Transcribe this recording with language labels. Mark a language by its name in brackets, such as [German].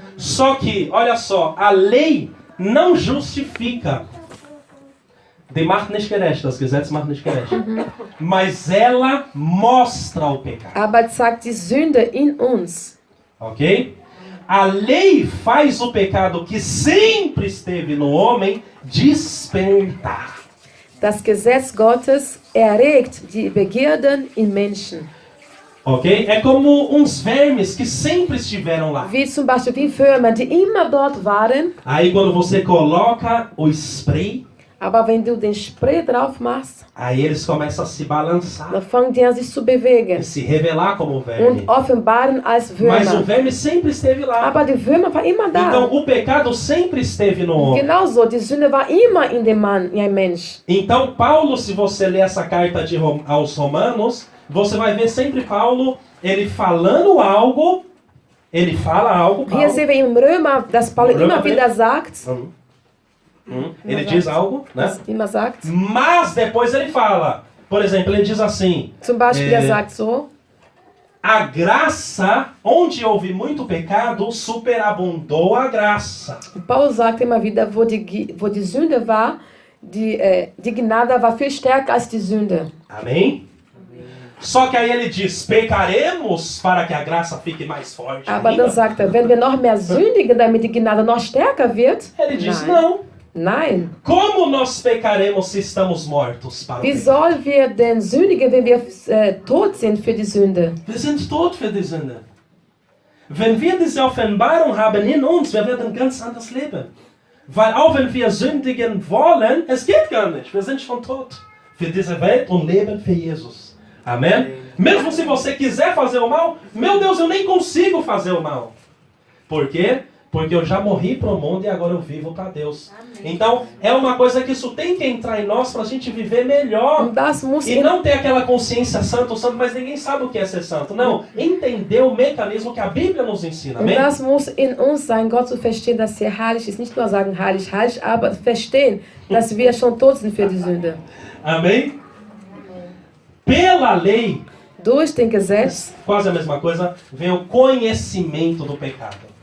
[Portuguese] Só que, olha só, a lei não justifica. [German] Die macht nicht gerecht, das Gesetz macht nicht gerecht. [Portuguese] Mas ela mostra o pecado, [German] Aber zeigt die Sünde in uns. ok? [Portuguese] A lei faz o pecado que sempre esteve no homem despertar. [German] Das Gesetz Gottes erregt die Begierden in Menschen. Ok? [Portuguese] É como uns vermes que sempre estiveram lá. [German] Wie zum Beispiel wie Würmer, die immer dort waren. [Portuguese] Aí quando você coloca o spray, [German] Aber wenn du den Spray drauf machst, [Portuguese] aí eles começam a se balançar, [German] dann fangen die an sich zu bewegen [Portuguese] se revelar como verme. [German] und offenbaren als [Portuguese] Mas o [German] Würmer. [Portuguese] verme sempre esteve lá. [German] Aber die Würmer war immer da. [Portuguese] Então o pecado sempre esteve no homem. [German] Genauso, die Sünde war immer in dem Mann, in einem Mensch. [Portuguese] Então Paulo, se você ler essa carta aos Romanos, você vai ver sempre Paulo, ele falando algo, ele fala algo, [German] Hier [Portuguese] Paulo, [German] sehen wir im Römer, dass Paulus Römer immer wieder sagt, [Portuguese] ele diz algo, né? [German] immer sagt, [Portuguese] Mas depois ele fala, por exemplo, ele diz assim, [German] zum Beispiel er sagt so, [Portuguese] a graça, onde houve muito pecado, superabundou a graça. [German] Paulus sagt immer wieder, wo die Sünde war, die Gnade war viel stärker als die Sünde. [Portuguese] Amém? Só que aí ele diz, pecaremos para que a graça fique mais forte [German] Aber [Portuguese] ainda? [German] dann sagt er, wenn wir noch mehr sündigen, damit die Gnade noch stärker wird? [Portuguese] Ele diz, [German] Nein. [Portuguese] não. [German] Nein. [Portuguese] Como nós pecaremos se estamos mortos para o [German] Wie [Portuguese] pecado? [German] sollen wir denn sündigen, wenn wir tot sind für die Sünde? Wir sind tot für die Sünde. Wenn wir diese Offenbarung haben in uns, wir werden ganz anders leben. Weil auch wenn wir sündigen wollen, es geht gar nicht. Wir sind schon tot für diese Welt und leben für Jesus. [Portuguese] Amém? Mesmo se você quiser fazer o mal, meu Deus, eu nem consigo fazer o mal. Por quê? Porque eu já morri para o mundo e agora eu vivo para Deus. Então, é uma coisa que isso tem que entrar em nós para a gente viver melhor. [German] Und das muss [Portuguese] E não ter aquela consciência santo, mas ninguém sabe o que é ser santo. Não, entender o mecanismo que a Bíblia nos ensina. [German] Und [Portuguese] Amém? [German] das muss in uns sein, Gott zu verstehen, dass er heilig ist. Nicht nur sagen heilig, heilig, aber verstehen, dass wir schon tot sind für die Sünde. [Portuguese] Amém? Pela lei, [German] Durch den Gesetz, [Portuguese] quase a mesma coisa, vem o conhecimento do pecado.